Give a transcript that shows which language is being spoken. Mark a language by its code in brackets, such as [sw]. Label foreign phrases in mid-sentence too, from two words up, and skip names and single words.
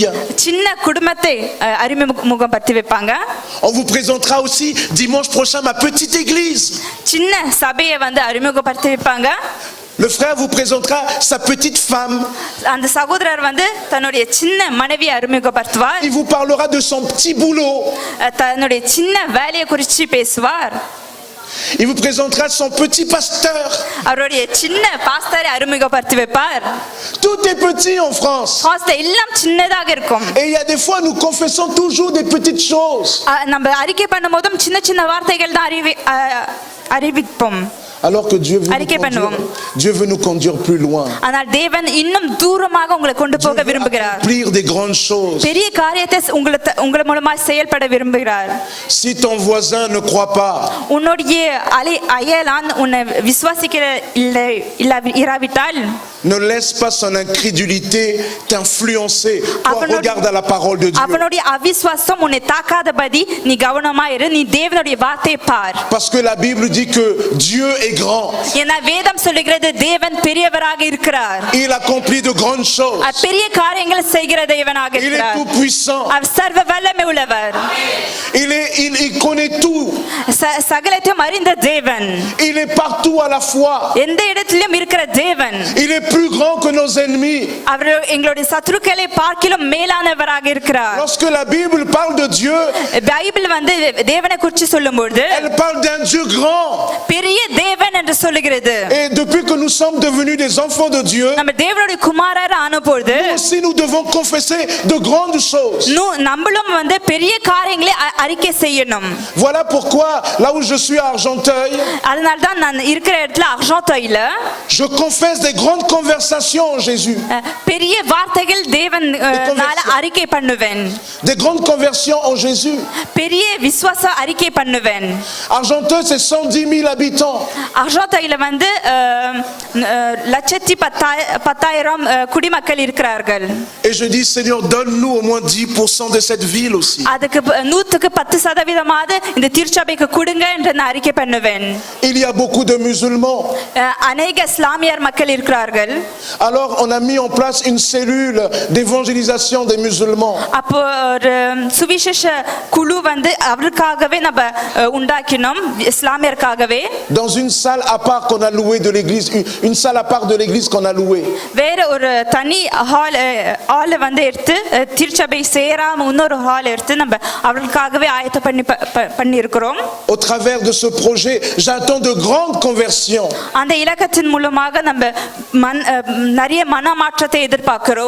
[ta] சின்ன குடும்பத்தை அறிமுகப்படுத்தி வைப்பாங்க. [fr] On vous présentera aussi dimanche prochain ma petite église. [ta] சின்ன சபையை வந்து அறிமுகப்படுத்தி வைப்பாங்க. [fr] Le frère vous présentera sa petite femme. [ta] அந்த சகோதரர் வந்து தன்னுடைய சின்ன மனைவியை அறிமுகப்படுத்துவார். [fr] Il vous parlera de son petit boulot. [ta] தன்னுடைய சின்ன வேலையை குறித்து பேசுவார். [fr] Il vous présentera son petit pasteur. [ta] அவருடைய சின்ன பாஸ்டரை அறிமுகப்படுத்தி வைப்பார். [fr] Tout est petit en France. [ta] பாஸ்டர் எல்லாம் சின்னதாக இருக்கும். [fr] Et il y a des fois nous confessons toujours des petites choses. [ta] நம்ம அறிக்கை பண்ணும்போதும் சின்ன சின்ன வார்த்தைகள் தான் அறிவிப்போம். [fr] Alors que Dieu veut nous conduire plus loin. [ta] ஆனால் தேவன் இன்னும் தூரமாக உங்களை கொண்டு போக விரும்புகிறார். [fr] Accomplir des grandes choses. [ta] பெரிய காரியத்தை உங்கள் மூலமா செயல்பட விரும்புகிறார். [fr] Si ton voisin ne croit pas, [ta] உன்னுடைய அயலான் உன்னை விசுவாசிக்கிற இராவிட்டால், [fr] ne laisse pas son incrédulité t'influencer. Regarde à la parole de Dieu. [ta] அவனுடைய அவிசுவாசம் உன்னை தாக்காதபடி நீ கவனமா இரு, நீ தேவனுடைய வார்த்தையை பார். [fr] Parce que la Bible dit que Dieu est grand. [ta] ஏன்னா வேதம் சொல்லுகிறது தேவன் பெரியவராக இருக்கிறார். [fr] Il accomplit de grandes choses. [ta] பெரிய காரியங்களை செய்கிற தேவனாக [fr] Il est [ta] இருக்கிறார். [fr] tout puissant. [ta] அவர் சர்வ வல்லமை உள்ளவர். [fr] Il connaît tout. [ta] சகலத்தையும் அறிந்த தேவன். [fr] Il est partout à la fois. [ta] எந்த இடத்திலும் இருக்கிற தேவன். [fr] Il est plus grand que nos ennemis. [ta] அவர் எங்களுடைய சத்துருக்களை பார்க்கிலும் மேலானவராக இருக்கிறார். [fr] Lorsque la Bible parle de Dieu, [ta] பைபிள் வந்து தேவனை குறித்து சொல்லும்போது [fr] elle parle d'un Dieu grand. [ta] பெரிய தேவன் என்று சொல்லுகிறது. [fr] Et depuis que nous sommes devenus des enfants de Dieu, [ta] நம்ம தேவனுடைய குமாரர் ஆனபோது [fr] nous aussi nous devons confesser de grandes choses. [ta] நம்மளும் வந்து பெரிய காரியங்களை அறிக்கை செய்யணும். [fr] Voilà pourquoi là où je suis à Argenteuil, [ta] அதனால தான் நான் இருக்கிற இடத்துல அர்ஜென்டைன்ல [fr] je confesse des grandes conversations en Jésus. [ta] பெரிய வார்த்தைகள் தேவனால அறிக்கை பண்ணுவேன். [fr] Des grandes conversions en Jésus. [ta] பெரிய விசுவாச அறிக்கை பண்ணுவேன். [fr] Argenteuil c'est 110 000 habitants. [ta] அர்ஜென்டைன்ல வந்து 1,10,000 குடிமக்கள் இருக்கிறார்கள். [fr] Et je dis Seigneur, donne-nous au moins 10% de cette ville aussi. [ta] அதுக்கு 100% இந்த திருச்சபைக்கு கொடுங்க என்று நான் அறிக்கை பண்ணுவேன். [fr] Il y a beaucoup de musulmans. [ta] அநேக இஸ்லாமியர் மக்கள் இருக்கிறார்கள். [fr] Alors on a mis en place une cellule d'évangélisation des musulmans. [ta] அப்போ ஒரு சுவிசேஷ குழு வந்து அவருக்காகவே நம்ம உண்டாக்கினோம், இஸ்லாமியர்காகவே. [fr] Dans une salle à part qu'on a louée de l'église, une salle à part de l'église qu'on a louée. [ta] வேற ஒரு தனி ஹால் வந்து எடுத்து திருச்சபை சேராம இன்னொரு ஹால் எடுத்து நம்ம அவர்களுக்காகவே ஆயத்த பண்ணி இருக்கிறோம். [fr] Au travers de ce projet, j'attends de grandes conversions. [ta] அந்த இலக்கத்தின் மூலமாக நம்ம நிறைய மனமாற்றத்தை எதிர்பார்க்கிறோம்.